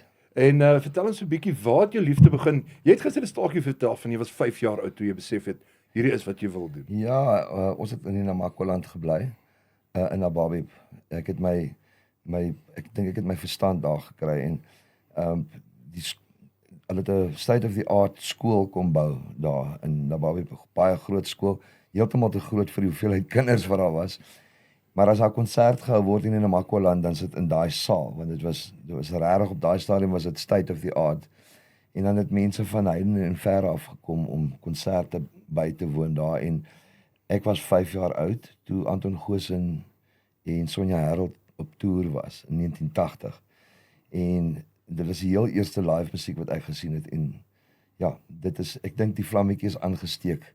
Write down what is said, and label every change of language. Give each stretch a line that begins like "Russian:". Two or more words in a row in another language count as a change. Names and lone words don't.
Afrikaans: En vertel ons 'n bietjie waar het jou liefde begin? Jy het gister 'n staaltjie vertel van jy was 5 jaar oud toe jy besef het hierdie is wat jy wil doen. Ja, ons het in die Namakwa-land gebly, in Nababib. Ek het ek dink ek het my verstand daar gekry en hulle het 'n
English: state-of-the-art
Afrikaans: skool kom bou daar in Nababib, baie groot skool, heeltemal te groot vir die hoeveelheid kinders wat daar was. Maar as daar konsert gehou word in die Namakwa-land, dan sit in daai saal, want dit was regtig op daai stadium was dit
English: state-of-the-art.
Afrikaans: En dan het mense van heinde en ver af gekom om konserte by te woon daar en ek was 5 jaar oud toe Anton Goosen en Sonja Herold op toer was in 1980. En dit was die heel eerste live musiek wat ek gesien het en ja, dit is, ek dink die vlammetjie is aangesteek.